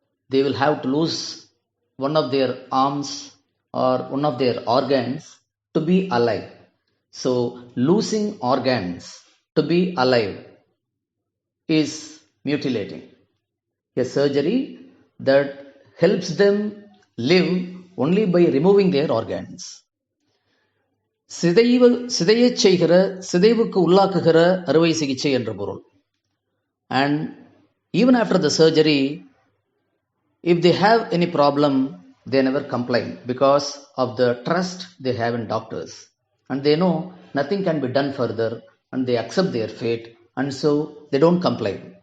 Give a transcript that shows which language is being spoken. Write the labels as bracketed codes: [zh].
[en] They will have to lose one of their arms or one of their organs to be alive. So, losing organs to be alive is mutilating. A surgery that helps them live only by removing their organs. [ta] சிதையச் செய்கிற சிதைவுக்கு உள்ளாக்குகிற அறுவை சிகிச்சை என்ற பொருள். [en] And even after the surgery, if they have any problem, they never complain because of the trust they have in doctors. And they know nothing can be done further and they accept their fate and so they don't complain.